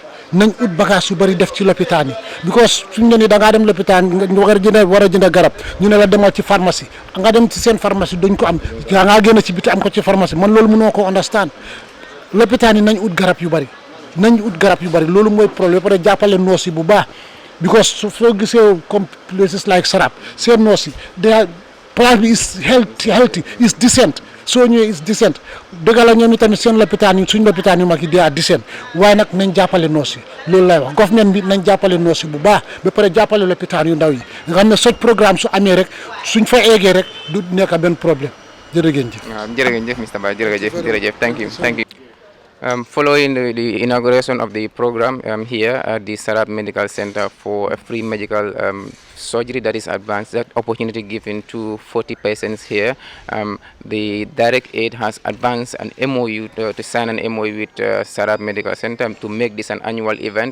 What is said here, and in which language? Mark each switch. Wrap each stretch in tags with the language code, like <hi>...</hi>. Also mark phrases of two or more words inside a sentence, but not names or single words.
<wo>nañ ut bagage su bëri def ci lopitaan yi because suñ ne ni da ngaa dem lopitaan nga war a jënd garab ñu ne la demal ci pharmacie nga dem ci seen pharmacie duñ ko am yaa ngaa génn ci biti am ko ci pharmacie man loolu mënoo ko understand lopitaan yi nañ ut garab yu bëri loolu mooy problème ba pare jàppale noos yi bu baax because soo gisee comme</wo> <en>places like Sharab</en> <wo>seen noos yi place bi</wo> <en>is healthy is decent</en> <wo>soo ñëwee</wo> <en>is decent</en> <wo>dëgg la ñoom itamit seen lopitaan yi suñ lopitaan yu mag yi di decent waaye nag nañ jàppale noos yi loolu lay wax government bi nañ jàppale noos yi bu baax ba pare jàppale lopitaan yu ndaw yi nga xam ne soj programme su amee rek suñ fa eegee rek du nekk benn problème jërëjëf. waaw jërëjëf Mr Mbaye jërëjëf</wo> <en>thank you. Following the inauguration of the program here at the Sharab Medical Center for a free medical surgery that is advanced, that opportunity given to 40 patients here, the Direct Aid has advanced an MOU to sign an MOU with Sharab Medical Center to make this an annual event.</en>